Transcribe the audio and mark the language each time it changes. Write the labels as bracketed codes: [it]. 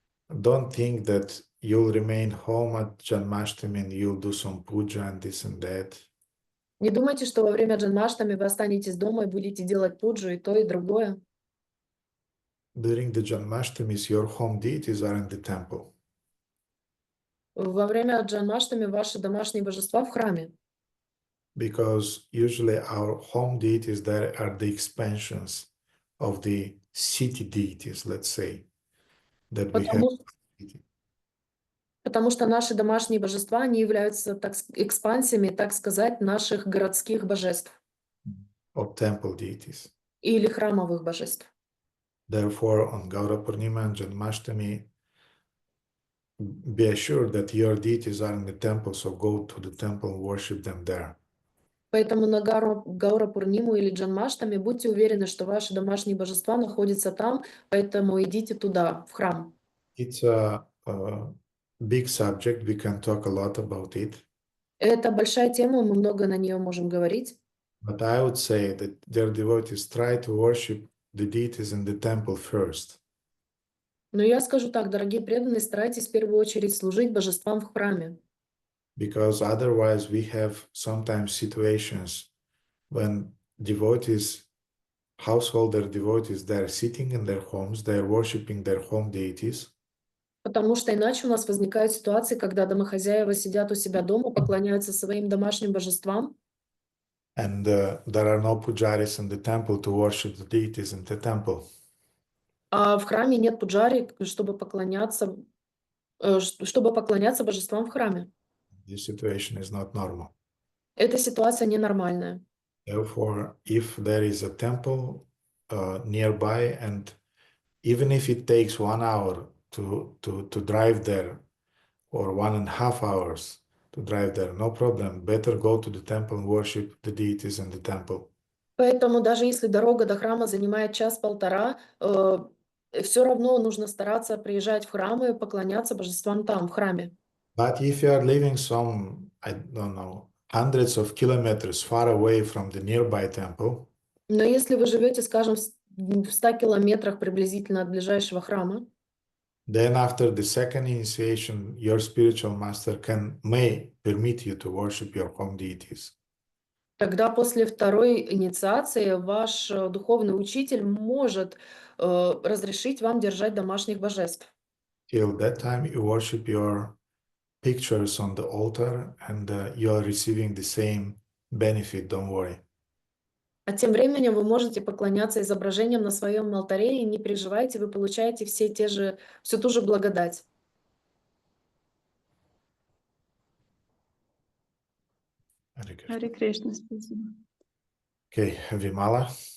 [en] Don't think that you'll remain home at Janmashtami and you'll do some puja and this and that. [ru] не думайте, что во время Джанмаштами вы останетесь дома и будете делать пуджу и то, и другое. [en] During the Janmashtamis, your home deities are in the temple. [ru] Во время Джанмаштами ваши домашние божества в храме. [en] Because usually our home deities there are the expansions of the city deities, let's say, that we have. [ru] Потому что наши домашние божества, они являются экспансиями, так сказать, наших городских божеств. [en] Of temple deities. [ru] Или храмовых божеств. [en] Therefore, on Gaura Purnima and Janmashtami, be assured that your deities are in the temple, so go to the temple and worship them there. [ru] Поэтому на Гаура Пурниму или Джанмаштами будьте уверены, что ваши домашние божества находятся там, поэтому идите туда, в храм. [en] It's a big subject. We can talk a lot about it. [ru] Это большая тема, мы много на нее можем говорить. [en] But I would say that their devotees try to worship the deities in the temple first. [ru] Но я скажу так, дорогие преданные, старайтесь в первую очередь служить божествам в храме. [en] Because otherwise we have sometimes situations when devotees, householder devotees, they're sitting in their homes, they're worshiping their home deities. [ru] Потому что иначе у нас возникают ситуации, когда домохозяева сидят у себя дома, поклоняются своим домашним божествам. [en] And there are no pujaris in the temple to worship the deities in the temple. [ru] А в храме нет пуджари, чтобы поклоняться божествам в храме. [en] This situation is not normal. [ru] Эта ситуация ненормальная. [en] Therefore, if there is a temple nearby, and even if it takes 1 hour to drive there, or 1.5 hours to drive there, no problem. Better go to the temple and worship the deities in the temple. [ru] Поэтому даже если дорога до храма занимает час-полтора, все равно нужно стараться приезжать в храм и поклоняться божествам там, в храме. [en] But if you are living some, I don't know, hundreds of kilometers far away from the nearby temple, [ru] Но если вы живете, скажем, в 100 километрах приблизительно от ближайшего храма, [en] then after the second initiation, your spiritual master may permit you to worship your home deities. [ru] тогда после второй инициации ваш духовный учитель может разрешить вам держать домашних божеств. [en] Till that time, you worship your pictures on the altar, and you are receiving the same benefit, don't worry. [ru] А тем временем вы можете поклоняться изображениям на своем алтаре, и не переживайте, вы получаете всю ту же благодать. Харе Кришна, спасибо. [en] Okay, Vimala.